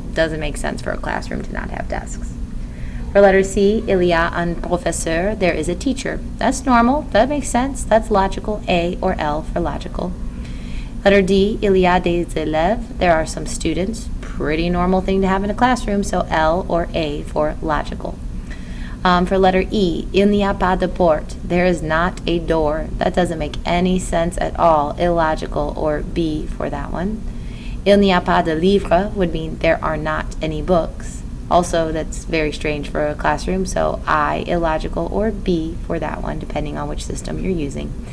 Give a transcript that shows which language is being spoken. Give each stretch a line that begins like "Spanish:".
English: Doesn't make sense for a classroom to not have desks. For letter C,
French: il y a un professeur,
English: there is a teacher. That's normal, that makes sense, that's logical, A or L for logical. Letter D,
French: il y a des élèves,
English: there are some students. Pretty normal thing to have in a classroom, so L or A for logical. For letter E,
French: il n'y a pas de porte.
English: There is not a door. That doesn't make any sense at all. Illogical, or B for that one.
French: Il n'y a pas de livres
English: would mean there are not any books. Also, that's very strange for a classroom, so I, illogical, or B for that one, depending on which system you're using.